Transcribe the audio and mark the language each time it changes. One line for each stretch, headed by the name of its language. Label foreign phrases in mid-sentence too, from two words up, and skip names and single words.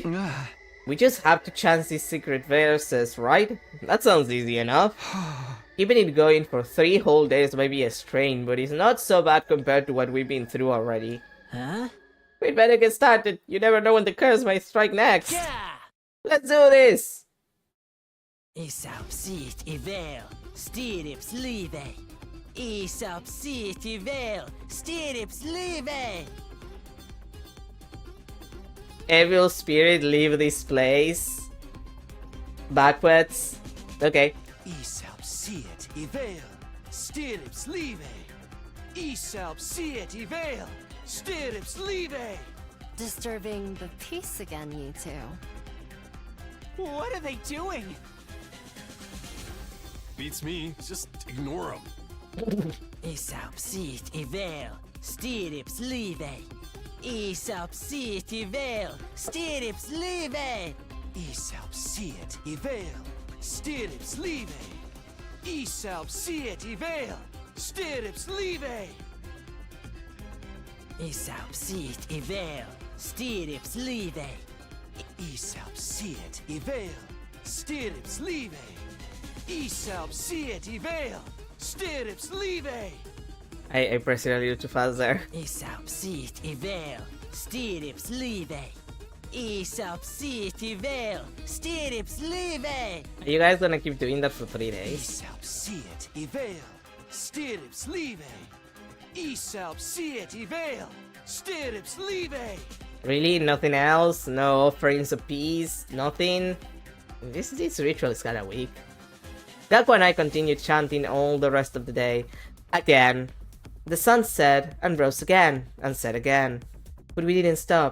English: We just have to chant these secret verses, right? That sounds easy enough. Keeping it going for 3 whole days may be a strain, but it's not so bad compared to what we've been through already. We'd better get started. You never know when the curse might strike next. Let's do this! Isapsit ivel, stirips live. Isapsit ivel, stirips live. Evil spirit, leave this place. Backwards. Okay. Isapsit ivel, stirips live. Isapsit ivel, stirips live. Disturbing the peace again, you two. What are they doing? Beats me. Just ignore them. Isapsit ivel, stirrips live. Isapsit ivel, stirrips live. Isapsiet ivel, stirrips live. Isapsiet ivel, stirrips live. Isapsit ivel, stirrips live. Isapsiet ivel, stirrips live. Isapsiet ivel, stirrips live. I pressed it a little too fast there. Isapsit ivel, stirrips live. Isapsit ivel, stirrips live. Are you guys gonna keep doing that for 3 days? Isapsiet ivel, stirrips live. Isapsiet ivel, stirrips live. Really? Nothing else? No offerings of peace? Nothing? This ritual is kinda weak. Gakko and I continued chanting all the rest of the day. Again. The sun set and rose again, and set again. But we didn't stop.